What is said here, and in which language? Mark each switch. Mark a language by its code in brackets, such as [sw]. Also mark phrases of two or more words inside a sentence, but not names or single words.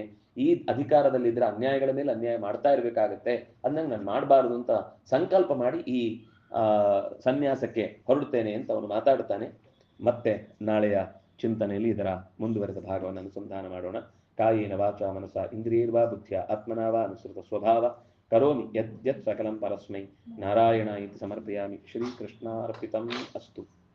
[kn] ಈ ಅಧಿಕಾರದಲ್ಲಿದ್ರೆ ಅನ್ಯಾಯಗಳ ಮೇಲೆ ಅನ್ಯಾಯ ಮಾಡ್ತಾ ಇರ್ಬೇಕಾಗತ್ತೆ, ಅಂದಂಗೆ ನಾನು ಮಾಡಬಾರದು ಅಂತ ಸಂಕಲ್ಪ ಮಾಡಿ ಈ ಸನ್ಯಾಸಕ್ಕೆ ಹೊರಡುತ್ತೇನೆ ಅಂತ ಅವನು ಮಾತಾಡ್ತಾನೆ. ಮತ್ತೆ ನಾಳೆಯ ಚಿಂತನೆಯಲ್ಲಿ ಇದರ ಮುಂದುವರೆದ ಭಾಗವನ್ನು ಅನುಸಂಧಾನ ಮಾಡೋಣ. [sa] ಕಾಯೇನ ವಾಚ ಮನಸ ಇಂದ್ರಿಯರ್ವಾ ಬುದ್ಧಿಯ ಆತ್ಮನಾವ ಅನುಸೃತ ಸ್ವಭಾವ ಕರೋಮಿ ಯತ್ ಸಕಲಂ ಪರಸ್ಮೈ ನಾರಾಯಣ ಇತಿ ಸಮರ್ಪಯಾಮಿ. ಶ್ರೀಕೃಷ್ಣಾರ್ಪಿತಂ ಅಸ್ತು.